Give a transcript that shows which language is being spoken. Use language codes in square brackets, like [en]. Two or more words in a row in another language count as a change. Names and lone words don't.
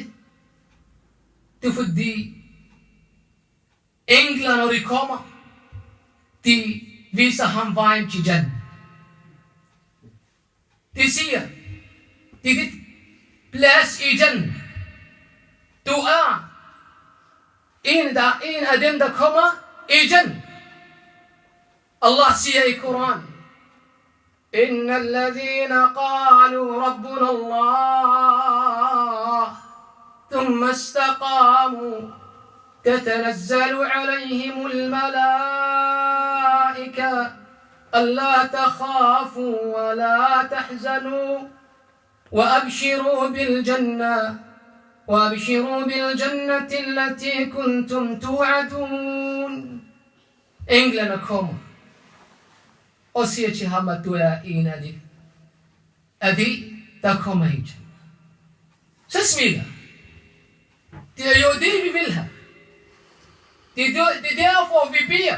[da] Det er fordi engler, når de kommer, de viser ham vejen til Jannah. De siger, det er dit plads i Jannah. Du er en af dem, der kommer i Jannah. Allah siger i Koran, [ar] إن الذين قالوا ربنا الله ثم استقاموا تتنزل عليهم الملائكة ألا تخافوا ولا تحزنوا وأبشروا بالجنة التي كنتم توعدون. [da] Englene kommer og siger til ham, at du er en af de, der kommer hit. Så smiler. Det er jo det, vi vil have. Det er derfor, vi beder.